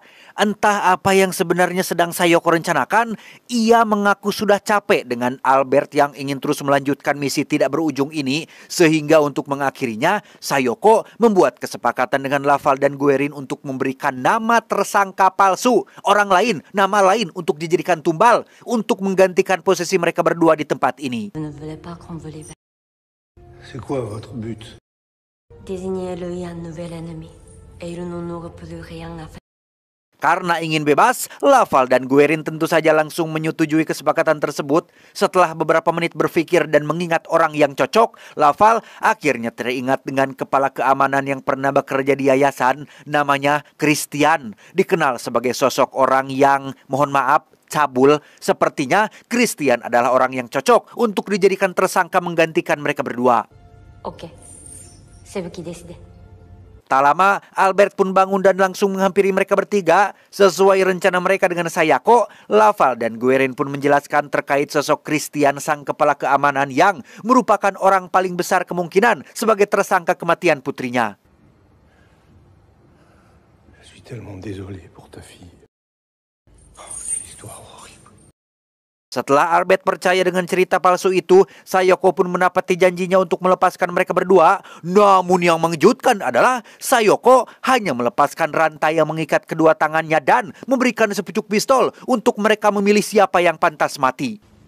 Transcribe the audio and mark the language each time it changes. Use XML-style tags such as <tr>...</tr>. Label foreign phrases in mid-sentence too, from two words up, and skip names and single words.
<id>Entah apa yang sebenarnya sedang Sayoko rencanakan, ia mengaku sudah capek dengan Albert yang ingin terus melanjutkan misi tidak berujung ini, sehingga untuk mengakhirinya, Sayoko membuat kesepakatan dengan Laval dan Guerin untuk memberikan nama tersangka palsu, orang lain, nama lain untuk dijadikan tumbal, untuk menggantikan posisi mereka berdua di tempat ini.</id> <fr>C'est quoi votre but? Désigner lui un nouvel ennemi, et il n'en plus rien à faire.</fr> <id>Karena ingin bebas, Laval dan Guerin tentu saja langsung menyetujui kesepakatan tersebut. Setelah beberapa menit berpikir dan mengingat orang yang cocok, Laval akhirnya teringat dengan kepala keamanan yang pernah bekerja di yayasan, namanya Christian. Dikenal sebagai sosok orang yang, mohon maaf, cabul. Sepertinya Christian adalah orang yang cocok untuk dijadikan tersangka menggantikan mereka berdua.</id> <fr>Ok, c'est vous qui décidez.</fr> <id>Tak lama, Albert pun bangun dan langsung menghampiri mereka bertiga. Sesuai rencana mereka dengan Sayoko, Laval dan Guerin pun menjelaskan terkait sosok Christian, sang kepala keamanan yang merupakan orang paling besar kemungkinan sebagai tersangka kematian putrinya.</id> <fr>Je suis tellement désolé pour ta fille. Oh, quelle histoire horrible.</fr> <id>Setelah Albert percaya dengan cerita palsu itu, Sayoko pun menepati janjinya untuk melepaskan mereka berdua. Namun yang mengejutkan adalah Sayoko hanya melepaskan rantai yang mengikat kedua tangannya dan memberikan sepucuk pistol untuk mereka memilih siapa yang pantas mati.</id>